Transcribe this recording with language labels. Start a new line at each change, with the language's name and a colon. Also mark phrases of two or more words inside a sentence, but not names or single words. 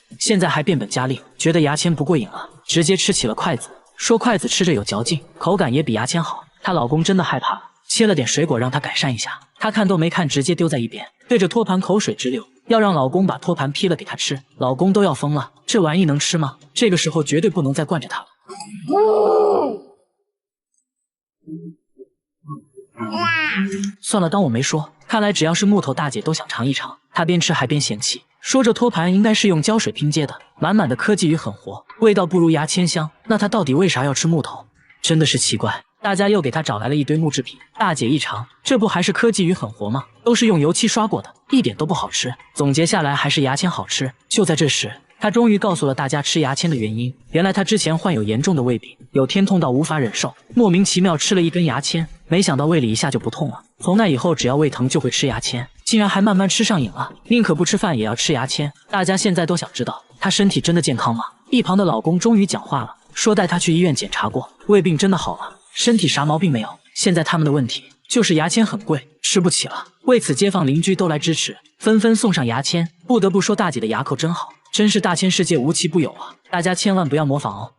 Chinese: 現在還變本加厲，覺得牙籤不過癮了，直接吃起了筷子，說筷子吃着有嚼勁，口感也比牙籤好。她老公真的害怕了，切了點水果讓她改善一下，她看都沒看，直接丟在一邊，對着托盤口水直流，要讓老公把托盤劈了給她吃。老公都要瘋了，這玩意能吃嗎？這個時候絕對不能再慣着她了。算了，當我沒說。看來只要是木頭大姐都想嘗一嘗。她邊吃還邊嫌棄，說這托盤應該是用膠水拼接的，滿滿的科技與狠活，味道不如牙籤香。那她到底為啥要吃木頭？真的是奇怪。大家又給他找來了一堆木製品。大姐一嘗，這不還是科技與狠活嗎？都是用油漆刷過的，一點都不好吃。總結下來還是牙籤好吃。就在這時，他終於告訴了大家吃牙籤的原因。原來他之前患有嚴重的胃病，有天痛到無法忍受，莫名其妙吃了一根牙籤，沒想到胃裡一下就不痛了。從那以後，只要胃疼就會吃牙籤，竟然還慢慢吃上癮了，寧可不吃飯也要吃牙籤。大家現在都想知道他身體真的健康嗎？一旁的老公終於講話了，說帶他去醫院檢查過，胃病真的好了，身體啥毛病沒有。現在他們的問題就是牙籤很貴，吃不起了。為此，街坊鄰居都來支持，紛紛送上牙籤。不得不說，大姐的牙口真好，真是大千世界無奇不有啊！大家千萬不要模仿哦。